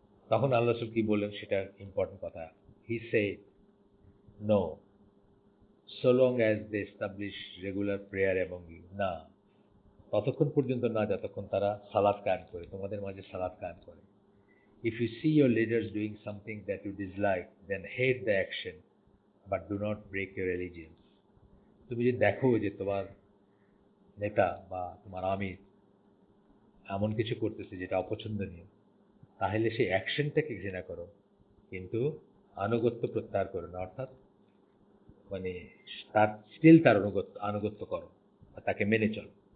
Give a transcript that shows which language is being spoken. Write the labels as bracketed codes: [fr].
[bn] তখন আল্লাহ রাসূল কি বললেন সেটা ইম্পর্টেন্ট কথা। [en] he said, no, so long as they establish regular prayer among you, [bn] না, ততক্ষণ পর্যন্ত না যতক্ষণ তারা সালাত কায়েম করে, তোমাদের মাঝে সালাত কায়েম করে। [en] If you see your leaders doing something that you dislike, then hate the action, but do not break your allegiance. [bn] তুমি যদি দেখো যে তোমার নেতা বা তোমার আমির এমন কিছু করতেছে যেটা অপছন্দনীয়, তাহলে সেই অ্যাকশনটাকে ঘৃণা করো, কিন্তু আনুগত্য প্রত্যাহার করো না। অর্থাৎ মানে তার স্টিল তার আনুগত্য করো, তাকে মেনে চলো।